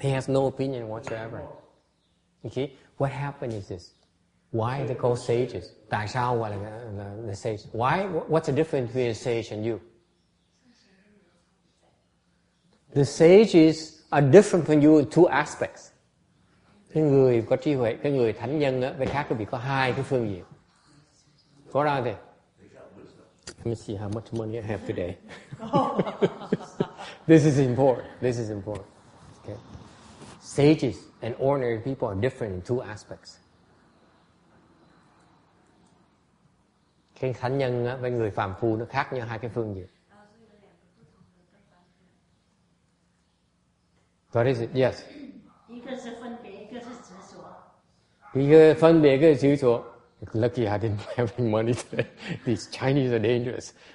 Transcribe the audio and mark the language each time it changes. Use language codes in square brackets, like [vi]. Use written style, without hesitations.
[en] He has no opinion whatsoever. Okay? What happened is this. Why they call sages? [vi] Tại sao gọi là sage? [en] What's the difference between a sage and you? The sages are different from you in two aspects. [vi] Cái người có trí huệ, cái người thánh nhân á, với khác quý vị có hai cái phương diện. Có ra thì? [en] Let me see how much money I have today. This is important. Okay. Sages and ordinary people are different in two aspects. [vi] Cái thánh nhân á, với người phàm phu nó khác nhau hai cái phương diện. [en] What is it? Yes. [zh] 一个是分别，一个是执着。一个分别，一个执着。 [en] Lucky I didn't have any money today. These Chinese are dangerous.